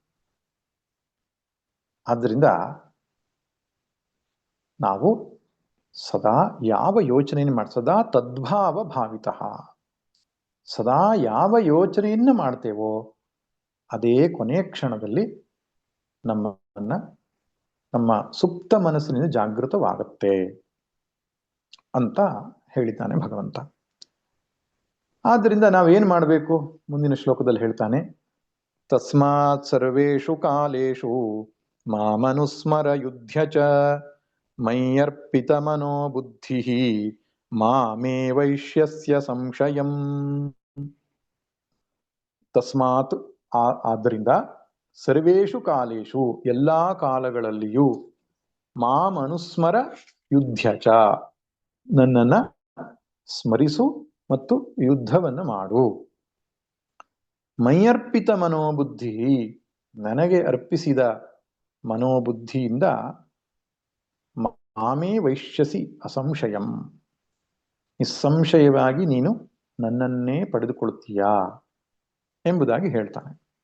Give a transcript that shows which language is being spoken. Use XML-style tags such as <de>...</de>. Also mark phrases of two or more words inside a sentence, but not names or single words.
<kn>ಆದ್ದರಿಂದ ನಾವು ಸದಾ ಯಾವ ಯೋಚನೆಯನ್ನು ಮಾಡಿ,</kn> <sa>ಸದಾ ತದ್ಭಾವ ಭಾವಿತಃ,</sa> <kn>ಸದಾ ಯಾವ ಯೋಚನೆಯನ್ನು ಮಾಡ್ತೇವೋ ಅದೇ ಕೊನೆಯ ಕ್ಷಣದಲ್ಲಿ ನಮ್ಮ ಸುಪ್ತ ಮನಸ್ಸಿನಿಂದ ಜಾಗೃತವಾಗುತ್ತೆ ಅಂತ ಹೇಳಿದ್ದಾನೆ ಭಗವಂತ. ಆದ್ದರಿಂದ ನಾವೇನ್ ಮಾಡಬೇಕು? ಮುಂದಿನ ಶ್ಲೋಕದಲ್ಲಿ ಹೇಳ್ತಾನೆ,</kn> <sa>ತಸ್ಮಾತ್ ಸರ್ವೇಷು ಕಾಲೇಷು ಮಾಮನುಸ್ಮರ ಯುಧ್ಯ ಚ ಮಯ್ಯರ್ಪಿತ ಮನೋ ಬುದ್ಧಿ ಮಾಮೇ ವೈಶ್ಯಸ್ಯ ಸಂಶಯಂ.</sa> <kn>ತಸ್ಮಾತ್ ಆದ್ದರಿಂದ</kn> <sa>ಸರ್ವೇಷು ಕಾಲೇಷು</sa> <kn>ಎಲ್ಲಾ ಕಾಲಗಳಲ್ಲಿಯೂ</kn> <sa>ಮಾಮನುಸ್ಮರ ಯುಧ್ಯ ಚ</sa> <kn>ನನ್ನನ್ನ ಸ್ಮರಿಸು ಮತ್ತು ಯುದ್ಧವನ್ನು ಮಾಡು.</kn> <sa>ಮೈಯರ್ಪಿತ ಮನೋಬುದ್ಧಿ</sa> <kn>ನನಗೆ ಅರ್ಪಿಸಿದ ಮನೋಬುದ್ಧಿಯಿಂದ</kn> <sa>ಮಾಮೇ ವೈಶ್ಯಸಿ ಅಸಂಶಯಂ</sa> <kn>ನಿಸ್ಸಂಶಯವಾಗಿ ನೀನು ನನ್ನನ್ನೇ ಪಡೆದುಕೊಳ್ತೀಯಾ ಎಂಬುದಾಗಿ ಹೇಳ್ತಾನೆ.</kn>